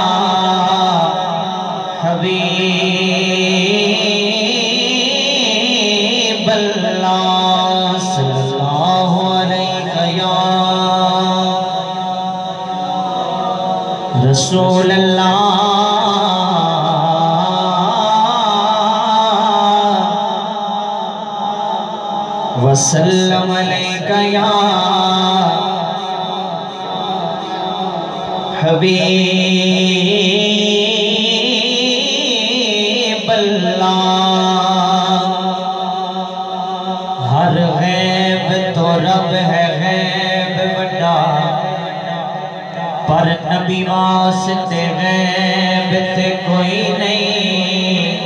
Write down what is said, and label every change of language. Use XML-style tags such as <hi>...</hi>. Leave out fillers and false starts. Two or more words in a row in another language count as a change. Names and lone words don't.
<ar>حبيب الله صلى الله عليك يا رسول الله وسلم عليك يا حبيب الله.</ar> <pa>ਹਰ ਗ਼ੈਬ ਤੋਂ ਰੱਬ ਹੈ ਗ਼ੈਬ ਬੜਾ, ਪਰ ਨਬੀ ਵਾਸਤੇ ਗ਼ੈਬ ਤੇ ਕੋਈ ਨਹੀਂ।</pa>